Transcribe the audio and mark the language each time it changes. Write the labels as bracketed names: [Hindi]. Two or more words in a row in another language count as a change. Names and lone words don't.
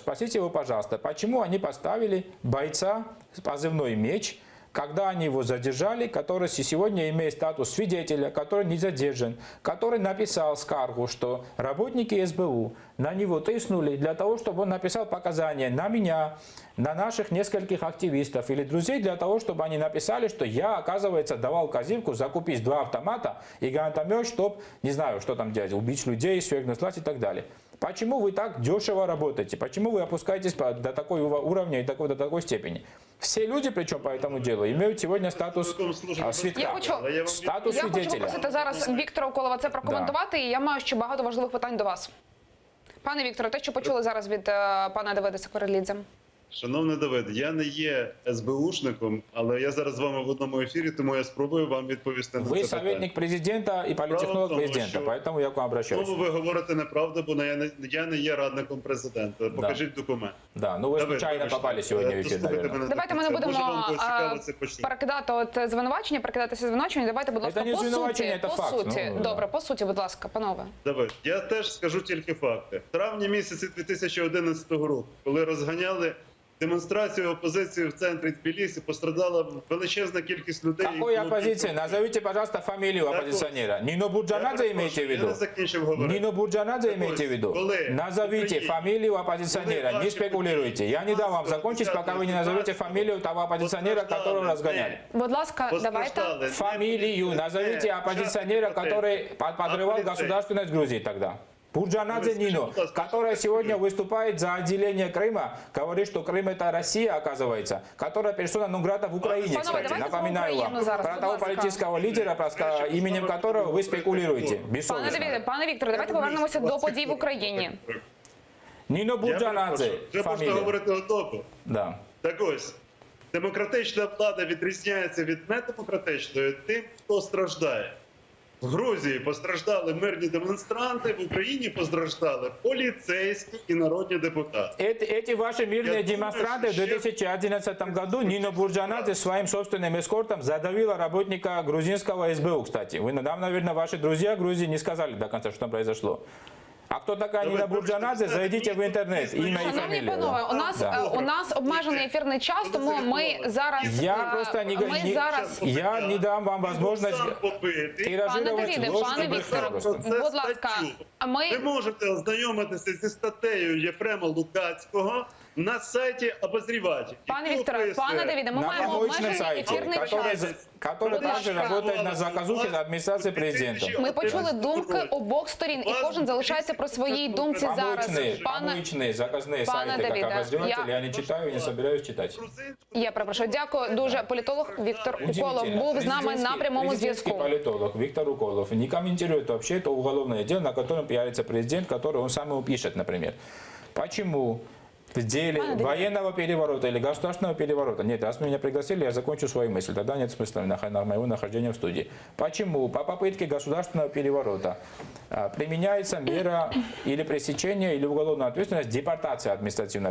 [Russian] Спросите его, пожалуйста, почему они поставили бойца с позывной «Меч» когда они его задержали, который сегодня имеет статус свидетеля, который не задержан, который написал скаргу, что работники СБУ на него тыснули для того, чтобы он написал показания на меня, на наших нескольких активистов или друзей, для того, чтобы они написали, что я, оказывается, давал Козивку закупить 2 автомата и гранатомет, чтобы, не знаю, что там делать, убить людей, свергнуть власть и так далее. Почему вы так дешево работаете? Почему вы опускаетесь до такого уровня и до такой степени? Все люди, причем по этому делу, имеют сегодня статус свідка. Статус [Ukrainian] Я хочу [Russian] свидетеля. [Ukrainian] попросити зараз Віктора Уколова це прокоментувати, і я маю ще багато важливих питань до вас. Пане Вікторе, те, що почули зараз від пана Давида Сакварелідзе. Шановний Давид, я не є СБУшником, але я зараз з вами в одному ефірі, тому я спробую вам відповісти на це [Russian] Вы [Ukrainian] питання. [Russian] советник президента и политтехнолог [Ukrainian] Право в тому, [Russian] президента, [Ukrainian] що [Russian] поэтому я к вам обращаюсь. [Ukrainian] Знову ви говорите неправду, бо я не є радником президента. Покажіть документ. [Russian] Да, ну вы [Ukrainian] Давид, [Russian] случайно [Ukrainian] вибачте, [Russian] попали сегодня в эфир, [Ukrainian] дослухайте [Russian] наверное. [Ukrainian] мене Давайте до ми не кінця. Може, будемо вам буде цікаво це почути. перекидати звинувачення, перекидатися звинувачення. Давайте, будь ласка, Це не по звинувачення, суті. це По факт. суті. Ну, Добре, по суті, будь ласка, панове. Давид, я теж скажу тільки факти. В травні місяці 2011 року, коли розганяли демонстрацію опозиції в центрі Тбілісі, пострадала величезна кількість людей. [Russian] Какой [Ukrainian] і було [Russian] оппозиции? [Ukrainian] кілька- [Russian] Назовите, пожалуйста, фамилию [Ukrainian] Так [Russian] оппозиционера. Нино [Ukrainian] Я [Russian] Бурджанадзе имеете в [Ukrainian] перепрошую, Я [Russian] виду? [Ukrainian] не закінчив говорити. [Russian] Нино Бурджанадзе [Ukrainian] Так [Russian] имеете в [Ukrainian] ось, [Russian] виду? [Ukrainian] коли [Russian] Назовите [Ukrainian] Україні- [Russian] фамилию [Ukrainian] коли [Russian] оппозиционера, не [Ukrainian] ваші [Russian] спекулируйте. Я не дам вам закончить, пока вы не назовете фамилию того оппозиционера, которого разгоняли. [Ukrainian] Будь ласка, давайте. Постраждали [Russian] Фамилию назовите оппозиционера, который подрывал государственность Грузии тогда. Бурджанадзе Нино, которая сегодня выступает за отделение Крыма, говорит, что Крым это Россия, оказывается, которая персона нон-грата в Украине, [Ukrainian] Панове, [Russian] кстати. [Ukrainian] давайте [Russian] Напоминаю [Ukrainian] про [Russian] вам. [Ukrainian] Україну зараз, [Russian] Про [Ukrainian] будь [Russian] того [Ukrainian] ласка. [Russian] политического лидера, именем которого вы спекулируете. [Ukrainian] Пане [Russian] Бессовестно. [Ukrainian] Давіде, пане Вікторе, давайте повернемося до подій в Україні. [Russian] Нино Бурджанадзе, [Ukrainian] Вже можна [Russian] фамилия. [Ukrainian] говорити готово. [Russian] Да. [Ukrainian] Так ось, демократична влада відрізняється від недемократичної тим, хто страждає. В Грузії постраждали мирні демонстранти, в Україні постраждали поліцейські і народні депутати. [Russian] Эти ваши мирные думаю, демонстранты в что 2011 году Нино Бурджанадзе своим собственным эскортом задавила работника грузинского СБУ, кстати. Вы, наверное, ваши друзья в Грузии не сказали до конца, что там произошло. А кто такая Нина Бурджанадзе, зайдите в интернет, имя и [Ukrainian] Шановні [Russian] фамилия. [Ukrainian] панове, [Russian] Да. [Ukrainian] у нас обмежений ефірний час, тому ми зараз [Russian] Я просто я не дам вам возможность [Ukrainian] Пане [Russian] тиражировать [Ukrainian] Давіде, [Russian] ложь [Ukrainian] пане [Russian] и брехню [Ukrainian] Вікторе, [Russian] просто. [Ukrainian] будь ласка, Ви можете ознайомитися зі статтею Єфрема Лукацького на сайті обозріватель. Пане Вікторе, пане Давіде, ми [Russian] На [Ukrainian] маємо [Russian] помоечном [Ukrainian] обмежений [Russian] сайте, [Ukrainian] ефірний час. [Russian] который [Ukrainian] Будь [Russian] также [Ukrainian] ласка. [Russian] работает на заказухе администрации президента. [Ukrainian] Ми почули думки обох сторін, і кожен залишається при своїй думці зараз. Пане, [Russian] Помоечные, заказные [Ukrainian] Пане [Russian] сайты, [Ukrainian] Давиде, [Russian] как обозреватель, [Ukrainian] я- [Russian] я не читаю и не собираюсь читать. [Ukrainian] я перепрошую, дякую дуже. Політолог Віктор Уколов [Russian] Удивительно. [Ukrainian] був з нами на прямому [Russian] Президентский [Ukrainian] зв'язку. [Russian] политолог Виктор Уколов не комментирует вообще это уголовное дело, на котором пиарится президент, который он сам его пишет, например. Почему в деле военного переворота или государственного переворота? Нет, раз меня пригласили, я закончу свою мысль. Тогда нет смысла моего нахождения в студии. Почему по попытке государственного переворота применяется мера или пресечения, или уголовная ответственность, депортация административная?